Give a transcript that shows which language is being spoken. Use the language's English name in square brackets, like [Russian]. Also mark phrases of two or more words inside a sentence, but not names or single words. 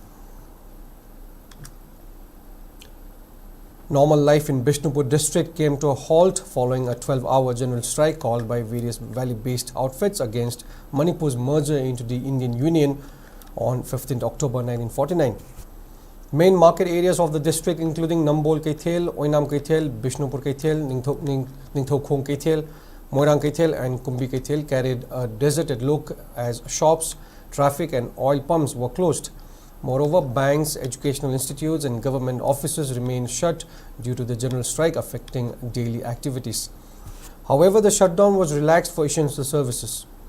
[English] Normal life in Bishnupur district came to a halt following a 12-hour general strike called by various valley-based outfits against Manipur's merger into the Indian Union on 15th October 1949. Main market areas of the district, including Nambol Kaithel, Oinam Kaithel, Bishnupur Kaithel, Ningthokhong Kaithel, Moirang Kaithel and Kumbi Kaithel carried a deserted look as shops, traffic and oil pumps were closed. Moreover, banks, educational institutes and government offices remained shut due to the general strike affecting daily activities. However, the shutdown was relaxed for essential services.